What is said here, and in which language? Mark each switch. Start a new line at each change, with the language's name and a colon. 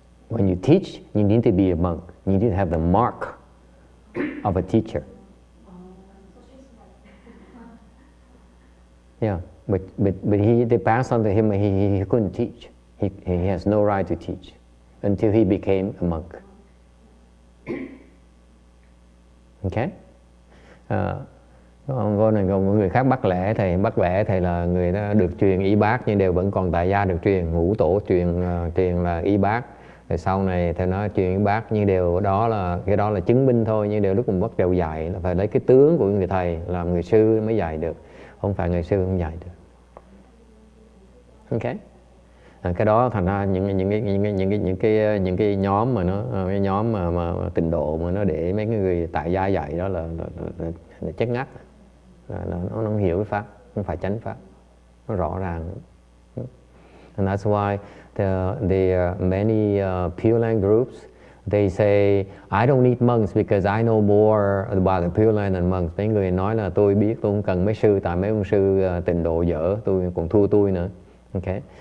English: When you teach, you need to be a monk. You need to have the mark of a teacher. Yeah, but they passed on to him. He couldn't teach. He has no right to teach until he became a monk. Okay.
Vietnamese: Có người khác bắt bẻ thầy là người đó được truyền y bác nhưng đều vẫn còn tại gia được truyền ngũ tổ truyền là y bác. Rồi sau này thầy nói truyền y bác nhưng đều cái đó là chứng minh thôi, nhưng đều lúc cùng bắt đầu dạy là phải lấy cái tướng của người thầy làm người sư mới dạy được, không phải người sư không dạy được. Ok. Cái đó thành ra những cái nhóm mà cái nhóm mà tịnh độ mà nó để mấy cái người tại gia dạy đó là chất ngắt, nó không hiểu cái pháp, không phải chánh pháp, nó rõ ràng.
English: And that's why the many Pure Land groups, they say I don't need monks because I know more about the Pure Land than monks.
Vietnamese: Mấy người nói là tôi biết, tôi không cần mấy sư, tại mấy ông sư tịnh độ dở, tôi còn thua tôi nữa. Okay.